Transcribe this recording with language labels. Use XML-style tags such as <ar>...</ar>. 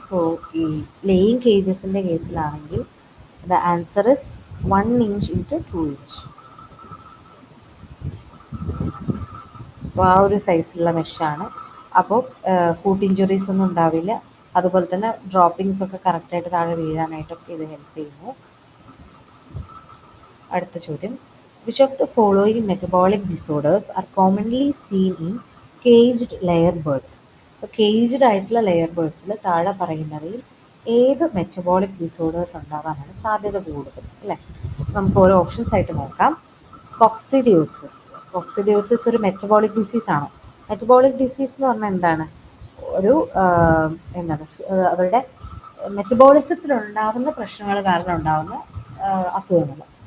<ml>So ഈ laying കേജസിൻ്റെ കേസിലാണെങ്കിൽ</ml> <en>The answer is 1 inch into 2 inch.</en> <ml>So ആ ഒരു സൈസിലുള്ള മെഷാണ്. അപ്പോൾ ഫൂട്ട് ഇഞ്ചുറീസ് ഒന്നും ഉണ്ടാവില്ല, അതുപോലെ തന്നെ ഡ്രോപ്പിങ്സ് ഒക്കെ കറക്റ്റായിട്ട് താഴെ വീഴാനായിട്ടൊക്കെ ഇത് ഹെൽപ്പ് ചെയ്യുന്നു. അടുത്ത ചോദ്യം,</ml> <en>which of the following metabolic disorders are commonly seen in caged layer birds?</en> <ml>അപ്പോൾ കേജ്ഡ് ആയിട്ടുള്ള ലെയർ ബേർഡ്സിൽ താഴെ പറയുന്നവയിൽ ഏത് മെറ്റബോളിക് ഡിസോർഡേഴ്സ് ഉണ്ടാകാനാണ് സാധ്യത കൂടുതൽ അല്ലേ? നമുക്ക് ഓരോ ഓപ്ഷൻസ് ആയിട്ട് നോക്കാം. കോക്സിഡിയോസിസ്. കോക്സിഡിയോസിസ് ഒരു മെറ്റബോളിക് ഡിസീസ് ആണ്. മെറ്റബോളിക് ഡിസീസ് എന്ന് പറഞ്ഞാൽ എന്താണ്? ഒരു എന്താണ് അവരുടെ മെറ്റബോളിസത്തിലുണ്ടാകുന്ന പ്രശ്നങ്ങൾ കാരണം ഉണ്ടാകുന്ന അസുഖങ്ങൾ.</ml>